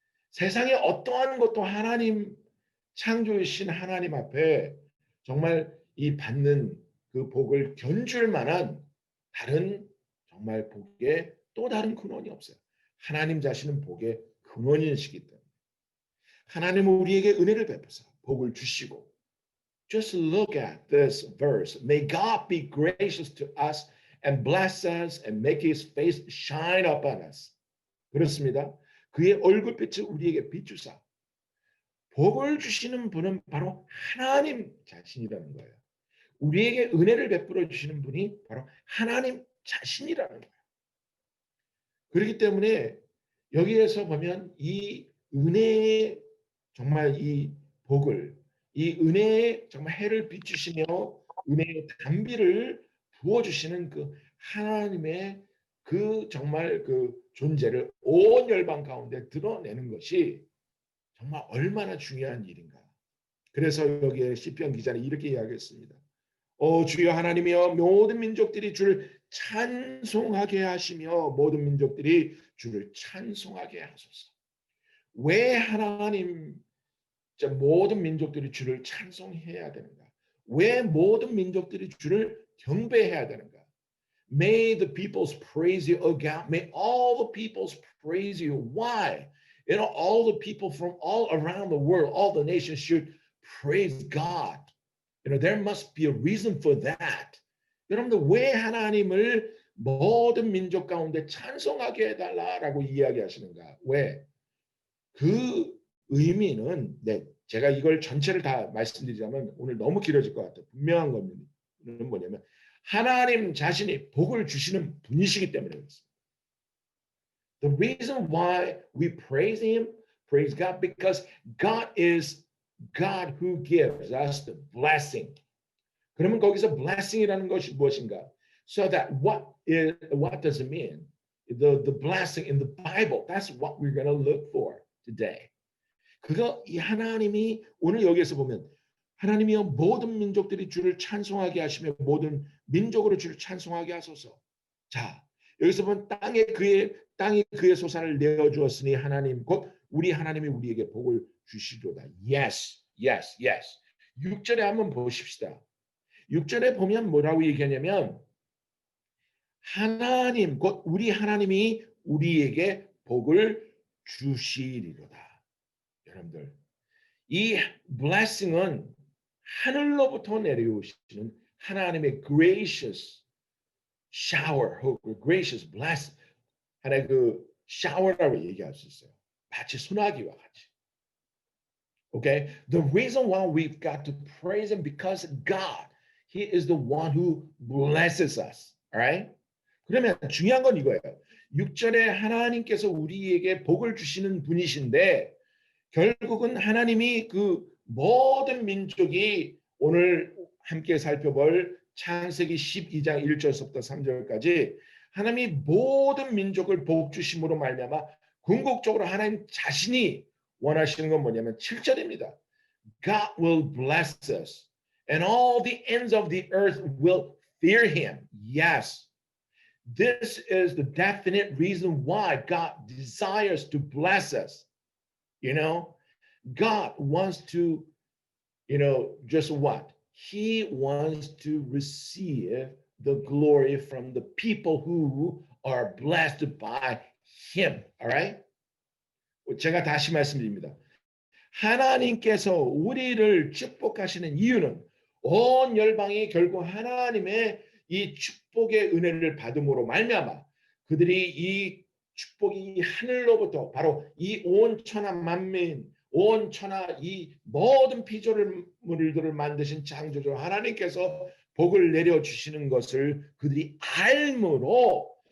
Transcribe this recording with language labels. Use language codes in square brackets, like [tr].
[ko] 세상에 어떠한 것도 하나님 창조주신 하나님 앞에 정말 이 받는 그 복을 견줄 만한 다른 정말 복의 또 다른 근원이 없어요. 하나님 자신은 복의 근원이시기 때문에 하나님은 우리에게 은혜를 베푸사 복을 주시고 [en] Just look at this verse. May God be gracious to us and bless us and make his face shine upon us. [ko] 그렇습니다. 그의 얼굴빛을 우리에게 비추사 복을 주시는 분은 바로 하나님 자신이라는 거예요. 우리에게 은혜를 베풀어 주시는 분이 바로 하나님 자신이라는 거예요. 그렇기 때문에 여기에서 보면 이 은혜의 정말 이 복을 이 은혜의 정말 해를 비추시며 은혜의 단비를 부어주시는 그 하나님의 그 정말 그 존재를 온 열방 가운데 드러내는 것이 정말 얼마나 중요한 일인가. 그래서 여기에 시편 기자는 이렇게 이야기했습니다. 주여 하나님이여 모든 민족들이 주를 찬송하게 하시며 모든 민족들이 주를 찬송하게 하소서. 왜 하나님 모든 민족들이 주를 찬송해야 되는가? 왜 모든 민족들이 주를 경배해야 되는가? [en] May the peoples praise you, O God. May all the peoples praise you. Why? All the people from all around the world, all the nations should praise God. There must be a reason for that. [ko] 여러분들 왜 하나님을 모든 민족 가운데 찬송하게 해달라라고 이야기하시는가? 왜? 그 의미는 제가 이걸 전체를 다 말씀드리자면 오늘 너무 길어질 것 같아요. 분명한 겁니다. 뭐냐면 하나님 자신이 복을 주시는 분이시기 때문에 그렇습니다. [en] The reason why we praise him, praise God, because God is God who gives us the blessing. [ko] 그러면 거기서 blessing이라는 것이 무엇인가? [en] So that what does it mean? The blessing in the Bible. That's what we're going to look for today. [ko] 그거 이 하나님이 오늘 여기에서 보면 하나님이여 모든 민족들이 주를 찬송하게 하시며 모든 민족으로 주를 찬송하게 하소서. 자, 여기서 보면 땅이 그의 소산을 내어 주었으니 하나님 곧 우리 하나님이 우리에게 복을 주시도다. [en] Yes, yes, yes. [ko] 6절에 한번 보십시다. 6절에 보면 뭐라고 얘기하냐면 하나님 곧 우리 하나님이 우리에게 복을 주시리로다. 여러분들 이 blessing은 하늘로부터 내려오시는 하나님의 [en] gracious shower [ko] 혹은 [en] gracious bless [ko] 하나의 그 shower라고 얘기할 수 있어요. 마치 소나기와 같이. [en] Okay? The reason why we've got to praise him because God, he is the one who blesses us. Alright? [ko] 그러면 중요한 건 이거예요. 6절에 하나님께서 우리에게 복을 주시는 분이신데 결국은 하나님이 그 모든 민족이 오늘 함께 살펴볼 창세기 12장 1절부터 3절까지 하나님이 모든 민족을 복 주심으로 말미암아 궁극적으로 하나님 자신이 원하시는 건 뭐냐면 7절입니다. [en] God will bless us and all the ends of the earth will fear him. Yes. This is the definite reason why God desires to bless us. You know, God wants to, just what? He wants to receive the glory from the people who are blessed by him. All right? [ko] 제가 다시 말씀드립니다. 하나님께서 우리를 축복하시는 이유는 온 열방이 결국 하나님의 이 축복의 은혜를 받음으로 말미암아 그들이 이 축복이 하늘로부터 바로 이 온 천하 만민 온 천하 이 모든 피조물들을 만드신 창조주 하나님께서 복을 내려주시는 것을 그들이 알므로